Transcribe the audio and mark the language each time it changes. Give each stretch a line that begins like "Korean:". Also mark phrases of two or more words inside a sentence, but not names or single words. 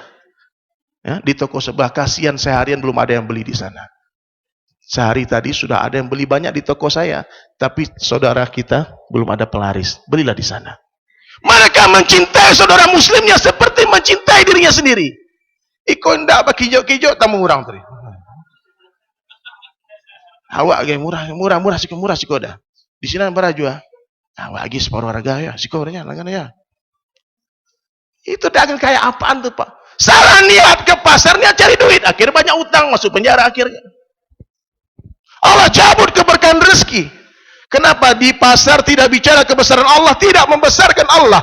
Indonesian: Ya, di toko sebelah, kasihan seharian belum ada yang beli di sana. Sehari tadi sudah ada yang beli banyak di toko saya, tapi saudara kita belum ada pelaris. Belilah di sana. Mereka mencintai saudara muslimnya seperti mencintai dirinya sendiri.
Minangkabau: Iko ndak apa kijok-kijok tamu orang tadi. Awak ge murah siko dah.
Indonesian: Di sini berapa jua?
Minangkabau: Awak lagi separuh harga ya, siko beranya langgan ya.
Indonesian: Itu dagang kayak apaan tuh Pak? Salah niat ke pasar, niat cari duit, akhirnya banyak utang, masuk penjara akhirnya. Allah cabut keberkahan rezeki. Kenapa di pasar tidak bicara kebesaran Allah, tidak membesarkan Allah?